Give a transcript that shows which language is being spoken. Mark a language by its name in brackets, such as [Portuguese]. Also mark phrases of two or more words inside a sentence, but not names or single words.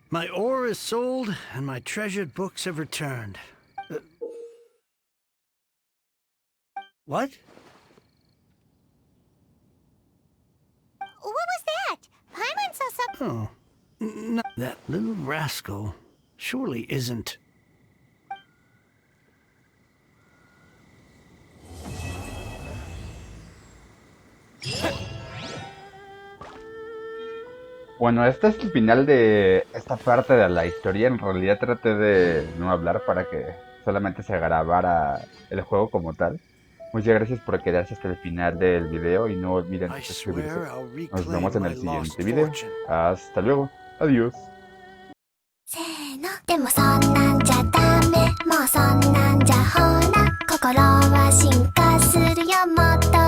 [English] My ore is sold, and my treasured books have returned. What? What was that? Paimon saw something. Oh, no, that little rascal surely isn't. [Spanish] Bueno, este es el final de esta parte de la historia. En realidad traté de no hablar para que solamente se grabara el juego como tal. Muchas gracias por quedarse hasta el final del video y no olviden suscribirse. Nos vemos en el siguiente video. Hasta luego. Adiós. [Japanese] でもそんなんじゃダメもうそんなんじゃほら心は進化するよもっと